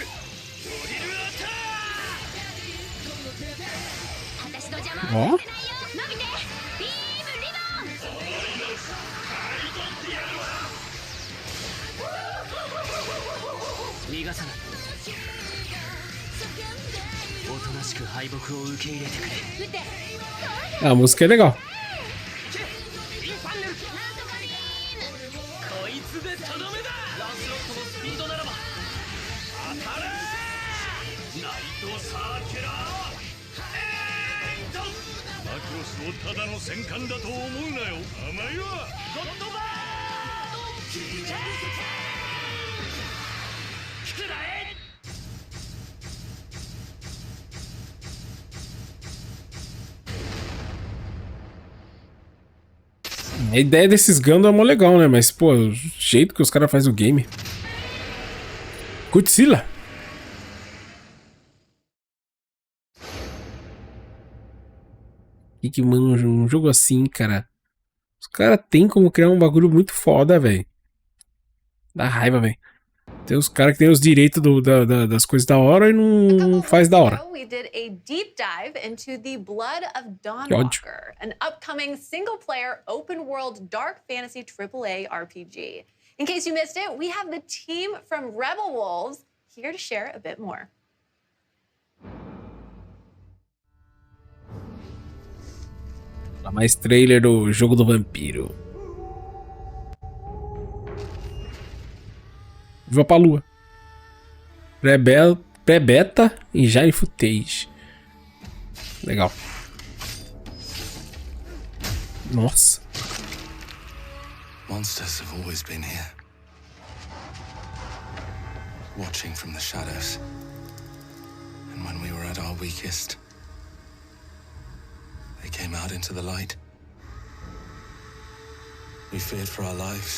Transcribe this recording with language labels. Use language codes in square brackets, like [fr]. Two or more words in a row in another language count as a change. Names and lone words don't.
[ja] ドリルアタック。私の邪魔をさせないよ。伸びてビームリボン。逃がさない。おとなしく敗北を受け入れてくれ。 [pt] A música é legal. [ja] こいつでとどめだ。ランスロットのスピードならば当たれ。ナイトサーキュラーエント。マクロスをただの戦艦だと思うなよ。甘いわ。ゴッドバーくらえ。 [pt] A ideia desses Gundam é mó legal, né? Mas, pô, o jeito que os caras fazem o game. Godzilla! Que mano, um jogo assim, cara. Os caras têm como criar um bagulho muito foda, velho. Dá raiva, velho. Tem os caras que tem os direitos das coisas da hora e não faz da hora. [en] We did a deep dive into The Blood of Dawnwalker, an upcoming single-player, open-world, dark fantasy AAA RPG. In case you missed it, we have the team from Rebel Wolves here to share a bit more. [pt] Mais trailer do jogo do vampiro. Vou pra lua. Pré-beta e já em footage. Legal. Nossa. [en] Monsters have always been here, watching from the shadows. And when we were at our weakest, they came out into the light. We feared for our lives.